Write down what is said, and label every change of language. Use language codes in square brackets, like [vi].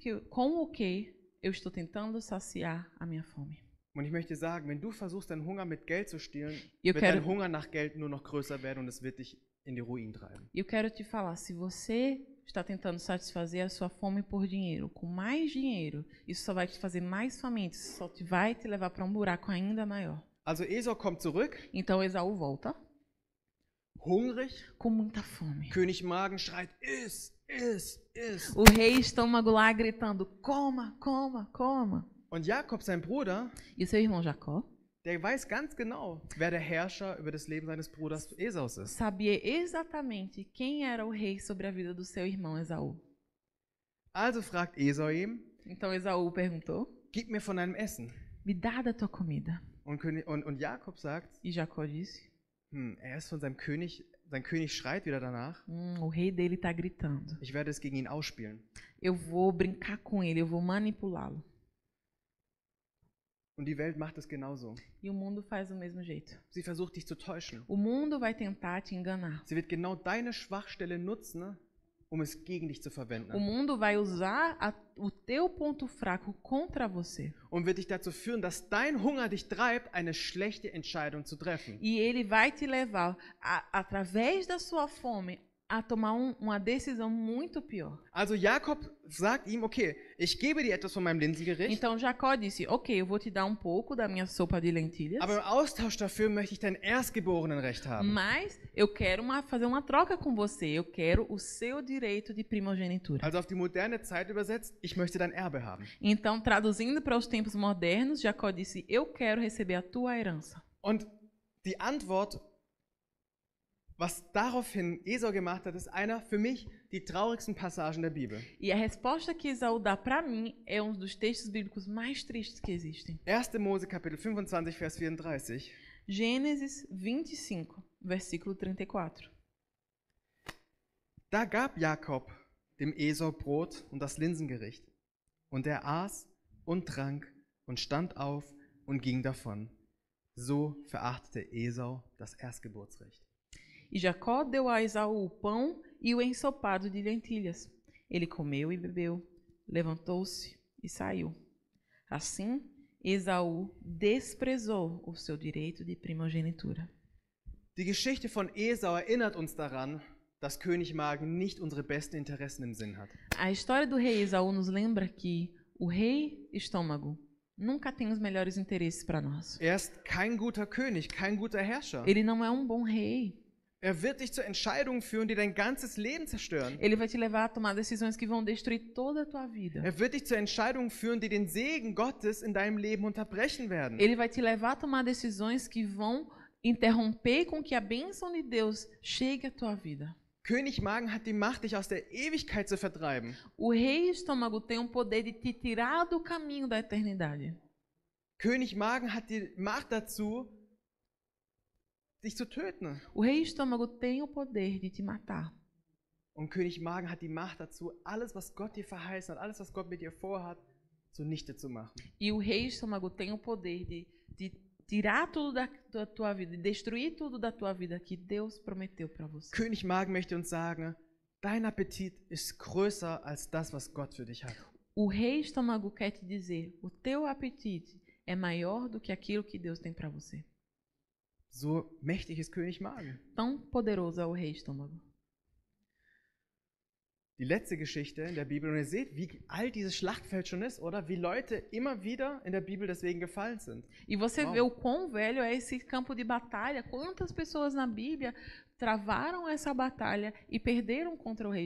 [pt] Com o que eu estou tentando saciar a minha fome? [de] Und ich möchte sagen, wenn du versuchst, deinen Hunger mit Geld zu stillen, [pt] Eu [de] wird [pt] quero- [de] dein Hunger nach Geld nur noch größer werden und es wird dich in die Ruin treiben. [pt] E eu quero te falar, se você está tentando satisfazer a sua fome por dinheiro, com mais dinheiro, isso só vai te fazer mais faminto, isso só vai te levar para um buraco ainda maior. [de] Also Esau kommt zurück, [pt] Então Esaú volta [de] hungrig. [pt] com muita fome. [de] König Magen schreit, iss, iss, iss. [pt] O rei Estômago lá gritando, coma, coma, coma. [de] Und Jakob, sein Bruder, [pt] E o seu irmão Jacó [de] der weiß ganz genau, wer der Herrscher über das Leben seines Bruders Esaus ist. [pt] sabia exatamente quem era o rei sobre a vida do seu irmão Esaú. [de] Also fragt Esau ihm, [pt] Então Esaú perguntou, [de] gib mir von deinem Essen. [pt] me dá da tua comida. [de] Und Jakob sagt, [pt] E Jacó disse, [de] er ist von seinem König, sein König schreit wieder danach, [pt] o rei dele está gritando. [de] ich werde es gegen ihn ausspielen. [pt] Eu vou brincar com ele, eu vou manipulá-lo. [de] Und die Welt macht es genauso. [pt] E o mundo faz do mesmo jeito. [de] Sie versucht dich zu täuschen. [pt] O mundo vai tentar te enganar. [de] Sie wird genau deine Schwachstelle nutzen, um es gegen dich zu [pt] O [de] verwenden. [pt] mundo vai usar o teu ponto fraco contra você. [de] Und wird dich dazu führen, dass dein Hunger dich treibt, eine schlechte Entscheidung zu treffen. [pt] E ele vai te levar, através da sua fome, a tomar uma decisão muito pior. [de] Also Jakob sagt ihm, okay, ich gebe dir etwas von meinem Linsengericht, [pt] Então Jacó disse, ok, eu vou te dar um pouco da minha sopa de lentilhas, [de] aber im Austausch dafür möchte ich dein Erstgeborenenrecht haben. [pt] mas eu quero fazer uma troca com você. Eu quero o seu direito de primogenitura. [de] Also auf die moderne Zeit übersetzt, ich möchte dein Erbe haben. [pt] Então, traduzindo para os tempos modernos, Jacó disse, eu quero receber a tua herança. [de] Und die Antwort, was daraufhin Esau gemacht hat, ist einer für mich die traurigsten Passagen der Bibel. [pt] E a resposta que Esaú dá para mim é um dos textos bíblicos mais tristes que existem. [de] 1. Mose Kapitel 25, Vers 34. [pt] Gênesis 25, versículo 34. [de] Da gab Jakob dem Esau Brot und das Linsengericht. Und er aß und trank und stand auf und ging davon. So verachtete Esau das Erstgeburtsrecht. [pt] E Jacó deu a Esaú o pão e o ensopado de lentilhas. Ele comeu e bebeu, levantou-se e saiu. Assim, Esaú desprezou o seu direito de primogenitura. [de] Die Geschichte von Esau erinnert uns daran, dass König Magen nicht unsere besten Interessen im Sinn hat. [pt] A história do rei Esaú nos lembra que o rei Estômago nunca tem os melhores interesses para nós. [de] Er ist kein guter König, kein guter Herrscher. [pt] Ele não é um bom rei. [de] Er wird dich zu Entscheidungen führen, die dein ganzes Leben zerstören. [pt] Ele vai te levar a tomar decisões que vão destruir toda a tua vida. [de] Er wird dich zu Entscheidungen führen, die den Segen Gottes in deinem Leben unterbrechen werden. [pt] Ele vai te levar a tomar decisões que vão interromper com que a bênção de Deus chegue à tua vida. [de] König Magen hat die Macht, dich aus der Ewigkeit zu vertreiben. [pt] O rei Estômago tem o poder de te tirar do caminho da eternidade. [de] König Magen hat die Macht dazu, dich zu töten. [pt] O rei Estômago tem o poder de te matar. [de] Und König Magen hat die Macht dazu, alles, was Gott dir verheißen hat, alles, was Gott mit dir vorhat, zunichte zu machen. [pt] E o rei Estômago tem o poder de tirar tudo da tua vida, de destruir tudo da tua vida que Deus prometeu para você. [de] König Magen möchte uns sagen, dein Appetit ist größer als das, was Gott für dich hat. [pt] O rei Estômago quer te dizer, o teu apetite é maior do que aquilo que Deus tem para você. [de] So mächtig ist König Magen. [pt] Tão poderoso é o rei Estômago. [de] Die letzte Geschichte in der Bibel, und ihr seht, wie alt dieses Schlachtfeld schon ist, oder? Wie Leute immer wieder in der Bibel deswegen gefallen sind. [pt] E você Uau. vê o quão velho é esse campo de batalha, quantas pessoas na Bíblia travaram essa batalha e perderam contra o rei